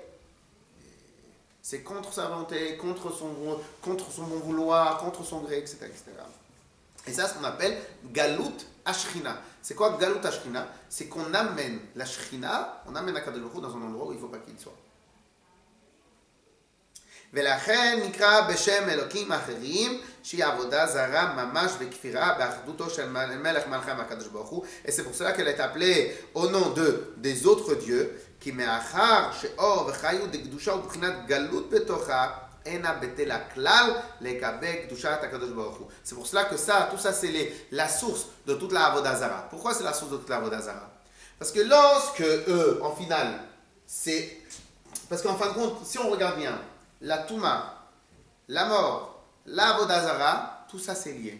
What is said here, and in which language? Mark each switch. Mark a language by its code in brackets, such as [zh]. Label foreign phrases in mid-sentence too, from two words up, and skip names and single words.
[fr] C'est contre sa volonté, contre son bon vouloir, contre son gré, etc., etc. Et ça, c'est ce qu'on appelle [he] גלות השכינה. [fr] C'est quoi [he] גלות השכינה? [fr] C'est qu'on amène la Shrina, on amène [he] הקדוש ברוך הוא [fr] dans un endroit où il ne faut pas qu'il soit. [he] ולכן נקרא בשם אלוקים אחרים שהיא עבודה זרה ממש וכפירה באחדותו של מלך מלכי הקדוש ברוך הוא. [fr] Et c'est pour cela qu'elle est appelée au nom des autres dieux [he] כי מאחר שאור וחיות דקדושה ובחינת גלות בתוכה אינה בטלה כלל לגבי קדושת הקדוש ברוך הוא. [fr] C'est pour cela que ça, tout ça c'est la source de toute la [he] עבודה זרה. [fr] Pourquoi c'est la source de toute la [he] עבודה זרה? [fr] Parce que lorsque eux, en final, c'est... Parce qu'en fin de compte, si on regarde bien, la Touma, la mort, la [he] עבודה זרה, [fr] tout ça c'est lié.